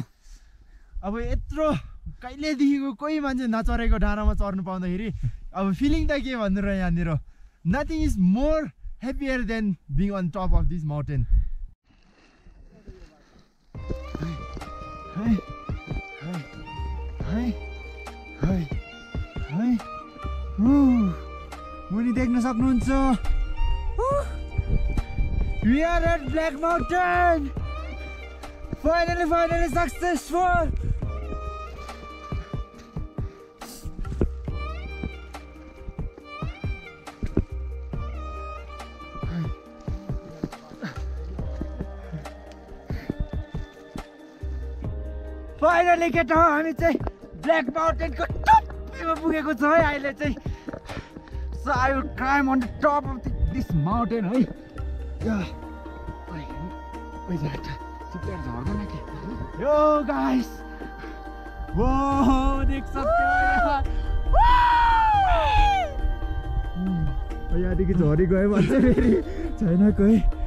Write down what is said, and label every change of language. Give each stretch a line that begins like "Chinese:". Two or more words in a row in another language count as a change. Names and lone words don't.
Nepali: अब यत्रो कहिलेदेखिको कोही मान्छे नचढेको डाँडामा चढ्नु पाउँदाखेरि अब फिलिङ त के भन्नु र यहाँनिर
English: nothing is more happier than being on top of this mountain
Nepali: मुनि देख्न सक्नुहुन्छ
English: We are at Black Mountain. Finally successful.
Nepali: Finally केटा हामी चाहिँ ब्ल्याक माउन्टेनको टपमा पुगेको छ है अहिले चाहिँ
English: So I will climb on the top of this mountain
Nepali: है चिप्लेर झर्दैन के यो गाइस
Hindi: वो देख सकते हो
Nepali: यहाँदेखि झरी गयो भन्छ फेरि छैन कोही